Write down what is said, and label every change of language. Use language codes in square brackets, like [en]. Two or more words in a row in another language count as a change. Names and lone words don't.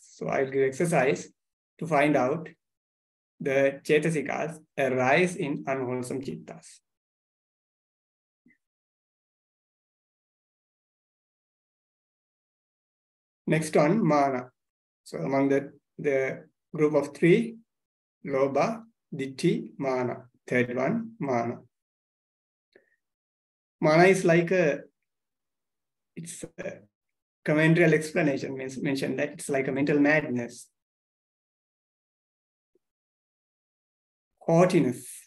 [en] So I will give exercise to find out the Cetasikas arise in unwholesome chittas. Next one, mana. So among the group of 3, [pi] lobha, ditthi, mana. [en] Third one, mana. Mana is like it's a commentarial explanation, mentioned that it's like a mental madness. Haughtiness.